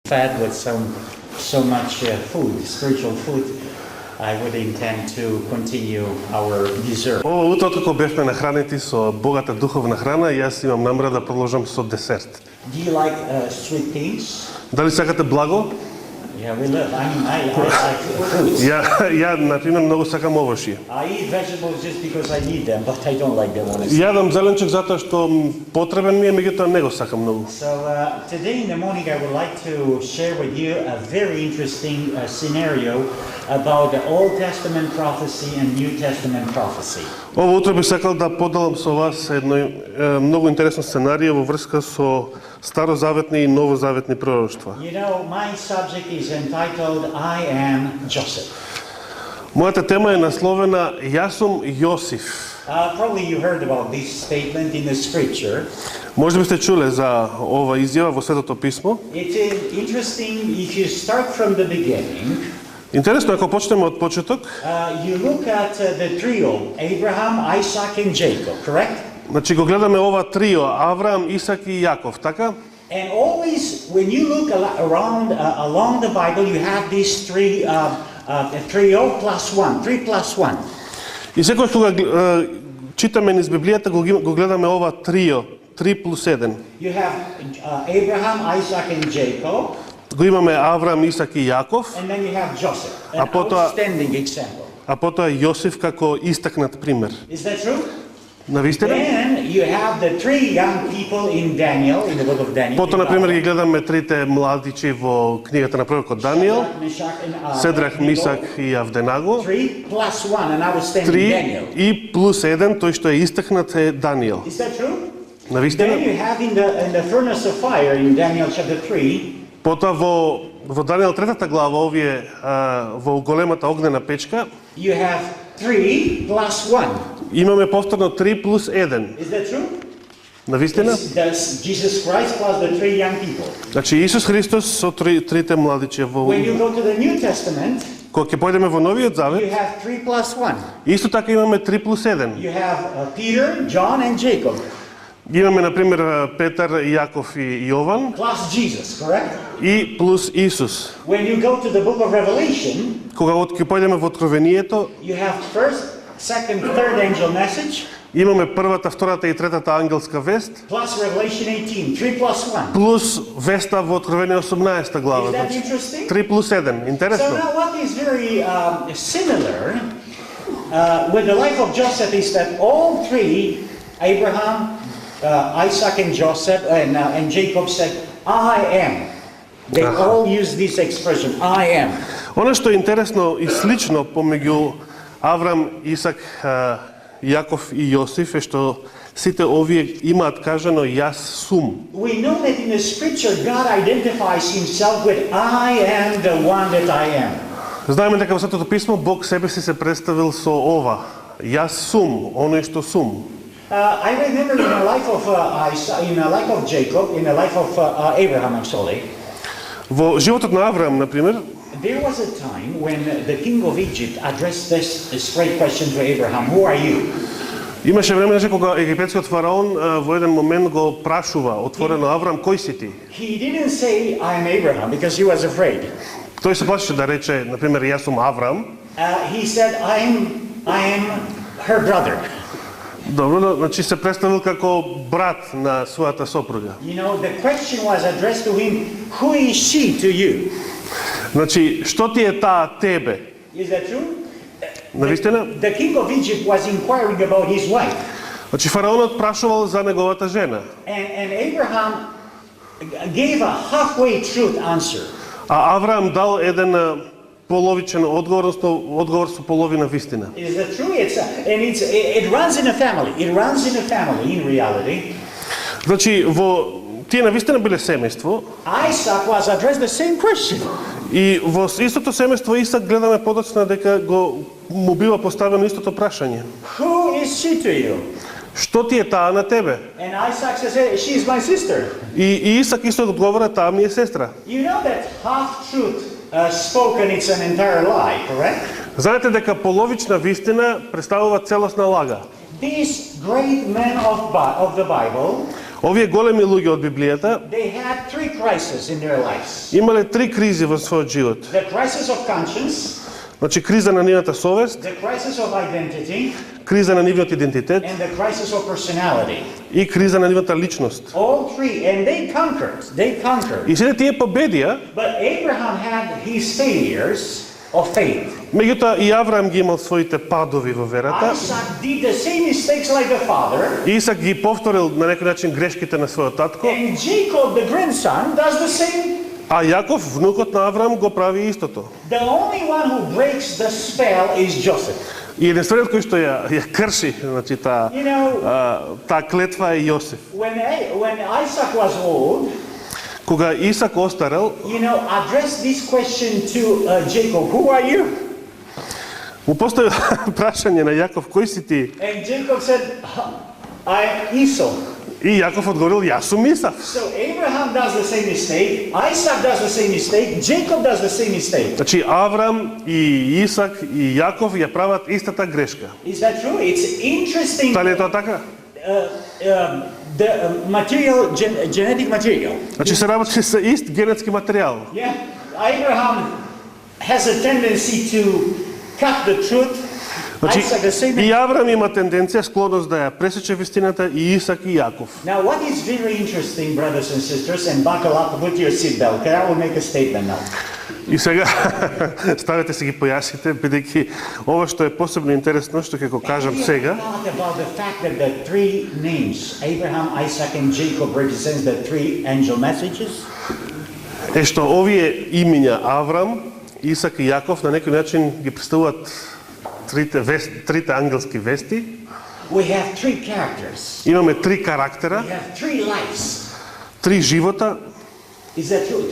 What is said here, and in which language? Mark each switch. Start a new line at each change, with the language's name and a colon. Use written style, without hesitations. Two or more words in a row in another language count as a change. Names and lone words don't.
English: fed with so much food, spiritual food, I would intend to continue our dessert.
Macedonian: Ова утро како бевме нахранети со богата духовна храна, јас имам намера да продолжам со десерт.
English: Do you like sweet things?
Macedonian: Дали сакате благо?
English: Yeah, we love. I like fruits.
Macedonian: Ја на пример многу сакам овошје.
English: I eat vegetables just because I need them, but I don't like them honestly.
Macedonian: Јадам зеленчук затоа што потребен ми е, меѓутоа не го сакам многу.
English: So today in the morning I would like to share with you a very interesting scenario about the Old Testament prophecy and New Testament prophecy.
Macedonian: Ова утро би сакал да поделам со вас едно многу интересно сценарио во врска со старозаветни и новозаветни пророштва.
English: You know, my subject is entitled I am Joseph.
Macedonian: Мојата тема е насловена Јас сум Јосиф.
English: Probably you heard about this statement in the scripture.
Macedonian: Може би сте чуле за ова изјава во Светото писмо.
English: It is interesting if you start from the beginning.
Macedonian: Интересно ако почнеме од почеток.
English: You look at the trio, Abraham, Isaac and Jacob, correct?
Macedonian: Значи го гледаме ова трио Авраам, Исак и Јаков, така?
English: And always when you look around along the Bible you have these trio plus one, 3 plus 1.
Macedonian: И секогаш кога читаме низ Библијата го гледаме ова трио, 3 плюс 1.
English: You have Abraham, Isaac and Jacob.
Macedonian: Го имаме Авраам, Исак и Јаков,
English: And then you have Joseph, an
Macedonian: А потоа-
English: outstanding example.
Macedonian: а потоа Јосиф како истакнат пример.
English: Is that true?
Macedonian: Навистина?
English: Then you have the 3 young people in Daniel, in the book of Daniel.
Macedonian: Потоа, например, ги гледаме трите младичи во книгата на пророкот Даниел, Седрах, Мисак и Авденаго.
English: 3 plus 1, an outstanding 3 Daniel.
Macedonian: и плюс 1, тој што е истакнат е Даниел.
English: Is that true? Then
Macedonian: Навистина?
English: you have in the furnace of fire in Daniel chapter 3,
Macedonian: Потоа во Даниел 3 глава, овие во големата огнена печка,
English: you have 3 plus 1.
Macedonian: имаме повторно 3 плюс 1.
English: Is that true?
Macedonian: Навистина?
English: That's Jesus Christ plus the 3 young people.
Macedonian: Значи Исус Христос со трите младичи во
English: When you go to the New Testament,
Macedonian: кога ќе појдеме во Новиот
English: you
Macedonian: Завет,
English: have 3 plus 1.
Macedonian: исто така имаме 3 плюс 1.
English: You have Peter, John, and Jacob
Macedonian: Имаме на пример Петар, Јаков и Јован
English: plus Jesus, correct?
Macedonian: и плюс Исус.
English: When you go to the book of Revelation,
Macedonian: Кога ќе појдеме во Откровението,
English: you have first, second, third angel message
Macedonian: имаме првата, втората и третата ангелска вест,
English: plus Revelation 18, 3 plus 1.
Macedonian: плюс веста во Откровение 18 глава.
English: Is that
Macedonian: Значи,
English: interesting?
Macedonian: 3 плюс 1.
English: So
Macedonian: Интересно.
English: now what is very similar with the life of Joseph is that all 3, Abraham, Isaac and Joseph and Jacob said, I am. They all use this expression, I am.
Macedonian: Оно што е интересно и слично помеѓу Аврам, Исак, Јаков и Јосиф е што сите овие имаат кажано јас сум.
English: We know that in the scripture God identifies himself with I am the one that I am.
Macedonian: Знаеме дека во Светото писмо Бог себе си се представил со ова. Јас сум, оној што сум.
English: I remember in the life of in the life of Jacob, in the life of Abraham, actually,
Macedonian: Во животот на Авраам, например,
English: there was a time when the king of Egypt addressed this straight question to Abraham, who are you?
Macedonian: имаше време кога египетскиот фараон во еден момент го прашува отворено Авраам, кој си ти?
English: He didn't say, I am Abraham, because he was afraid.
Macedonian: Тој се плашеше да рече, например, јас сум Авраам.
English: He said, I am her brother.
Macedonian: Добро, значи се представил како брат на својата сопруга.
English: You know, the question was addressed to him, who is she to you?
Macedonian: Значи, што ти е таа тебе?
English: Is that true?
Macedonian: Навистина?
English: The king of Egypt was inquiring about his wife.
Macedonian: Значи, фараонот прашувал за неговата жена.
English: And Abraham gave a halfway truth answer.
Macedonian: А Авраам дал еден половичен одговор, одговор со половина вистина.
English: Is that true? It runs in a family. It runs in a family in reality.
Macedonian: Значи, во тие навистина биле семејство
English: Isaac was addressed the same question.
Macedonian: и во истото семејство Исак гледаме подоцна дека му бива поставено истото прашање.
English: Who is she to you?
Macedonian: Што ти е таа на тебе?
English: And Isaac says, hey, she is my sister.
Macedonian: И Исак исто одговора, таа ми е сестра.
English: You know that half-truth spoken, it's an entire lie, correct?
Macedonian: Знаете дека половична вистина представува целосна лага.
English: These great men of the Bible
Macedonian: Овие големи луѓе од Библијата
English: they had three crises in their lives.
Macedonian: имале три кризи во својот живот.
English: The crisis of conscience,
Macedonian: Значи криза на нивната совест,
English: the crisis of identity,
Macedonian: криза на нивниот идентитет
English: and the crisis of personality.
Macedonian: и криза на нивната личност.
English: All three, and they conquered. They conquered.
Macedonian: И сите тие победија,
English: But Abraham had his failures of faith.
Macedonian: меѓутоа и Авраам ги имал своите падови во верата.
English: Isaac did the same mistakes like the father,
Macedonian: Исак ги повторил на некој начин грешките на својот татко,
English: and Jacob, the grandson, does the same.
Macedonian: а Јаков, внукот на Авраам, го прави истото.
English: The only one who breaks the spell is Joseph.
Macedonian: И единствениот кој што ја крши, значи таа
English: You know,
Macedonian: таа клетва е Јосиф.
English: when Isaac was old,
Macedonian: Кога Исак остарел,
English: address this question to Jacob. Who are you?
Macedonian: му постави прашање на Јаков, кој си ти?
English: And Jacob said, I'm Esau.
Macedonian: И Јаков одговорил, јас сум Исав.
English: So Abraham does the same mistake, Isaac does the same mistake, Jacob does the same mistake.
Macedonian: Значи Авраам и Исак и Јаков ја прават истата грешка.
English: Is that true? It's interesting.
Macedonian: Дали е тоа така?
English: The material, genetic material.
Macedonian: Значи се работи со ист генетски материјал.
English: Yeah, Abraham has a tendency to cut the truth.
Macedonian: Значи Isaac the same. и Авраам има тенденција, склонност да ја пресече вистината, и Исак и Јаков.
English: Now, what is very interesting, brothers and sisters, and buckle up, put your seatbelt, okay? I will make a statement now.
Macedonian: И сега ставете си ги појасите, бидејќи ова што е посебно интересно, што ќе го кажам сега,
English: Thought about the fact that the three names, Abraham, Isaac, and Jacob, represents the three angel messages.
Macedonian: е што овие имиња Авраам, Исак и Јаков на некој начин ги представуваат трите ангелски вести.
English: We have three characters.
Macedonian: Имаме три карактера,
English: We have three lives.
Macedonian: три живота.
English: Is that true?